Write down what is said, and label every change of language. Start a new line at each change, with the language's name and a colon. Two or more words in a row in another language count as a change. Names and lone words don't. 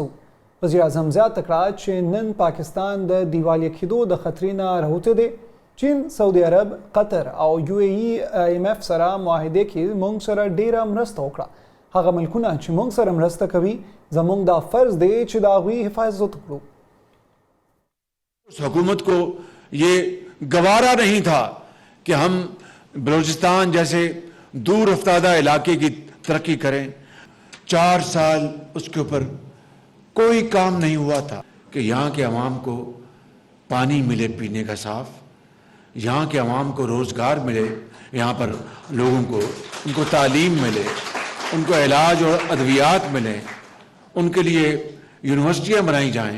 Pashto: وزیر اعظم زیاته کړه چې نن پاکستان د دیوالیه کېدو د خطرې نه راوتی دی. چین، سعودي عرب، قطر او UAE IMF سره معاهدې کې موږ سره ډیره مرسته وکړه. هغه ملکونه چې موږ سره مرسته کوي زموږ دا فرض دی چې د هغوی حفاظت وکړو.
Urdu: حکومت کو یہ گوارا نہیں تھا کہ ہم بلوچستان جیسے دور افتادہ علاقے کی ترقی کریں. 4 سال اس کے اوپر کوئی کام نہیں ہوا تھا کہ یہاں کے عوام کو پانی ملے پینے کا صاف، یہاں کے عوام کو روزگار ملے، یہاں پر لوگوں کو ان کو تعلیم ملے، ان کو علاج اور ادویات ملے، ان کے لیے یونیورسٹیاں بنائی جائیں.